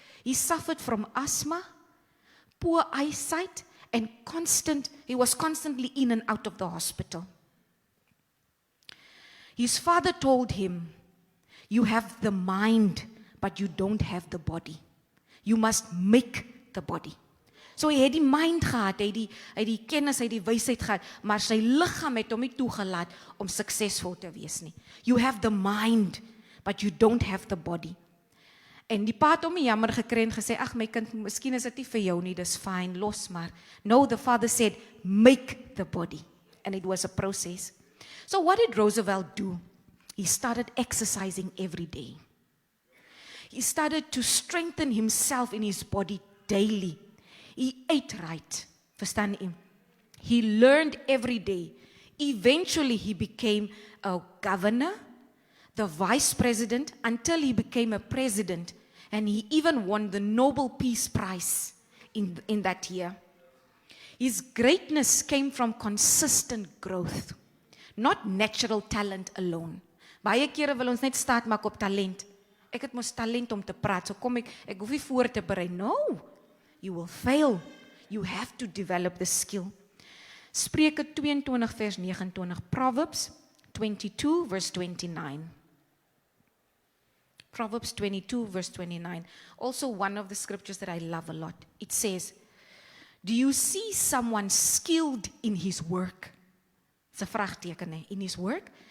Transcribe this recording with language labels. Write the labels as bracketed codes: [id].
[en] He suffered from asthma, poor eyesight, and he was constantly in and out of the hospital. His father told him, you have the mind, but you don't have the body. You must make the body. [af] So hy het die mind gehad, hy het die kennis, hy het die wysheid gehad, maar sy liggaam het hom nie toegelaat om suksesvol te wees nie. [en] You have the mind, but you don't have the body. [af] En die pa het hom jammer gekry en gesê, ag my kind, miskien is dit nie vir jou nie, dis fine, los maar. [en] No, the father said, make the body. And it was a process. So what did Roosevelt do? He started exercising every day. He started to strengthen himself in his body daily. He ate right. [af] Verstaan jy? [en] He learned every day. Eventually he became a governor, the vice president, until he became a president. And he even won the Nobel Peace Prize in that year. His greatness came from consistent growth, not natural talent alone. [af] Baie kere wil ons net staat maak op talent. Ek het mos talent om te praat, so kom ek hoef nie voor te berei. [en] No, you will fail. You have to develop the skill. [af] Spreuke 22 vers 29, [en] Proverbs 22 verse 29. Proverbs 22 verse 29. Also one of the scriptures that I love a lot. It says, do you see someone skilled in his work? It's a [af] vraagteken, hè? [en] In his work.